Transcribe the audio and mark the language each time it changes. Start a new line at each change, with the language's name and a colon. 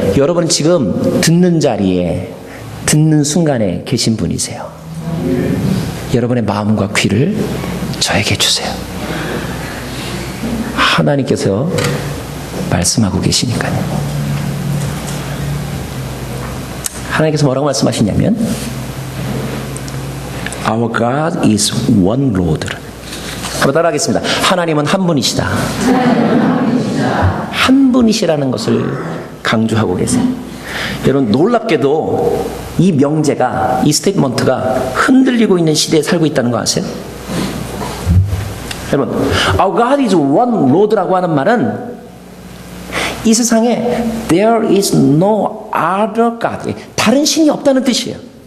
Korean: 여러분은 지금 듣는 자리에, 듣는 순간에 계신 분이세요. 여러분의 마음과 귀를 저에게 주세요. 하나님께서 말씀하고 계시니까요. 하나님께서 뭐라고 말씀하시냐면
English: Our God is one Lord.
Korean: 한번 따라하겠습니다. 하나님은 한 분이시다. 한 분이시라는 것을 강조하고 계세요. 여러분, 놀랍게도 이 명제가, 이 스테이트먼트가 흔들리고 있는 시대에 살고 있다는 거 아세요? 여러분,
English: Our God is one Lord
Korean: 라고 하는 말은 이 세상에
English: There is no other God,
Korean: 다른 신이 없다는 뜻이에요.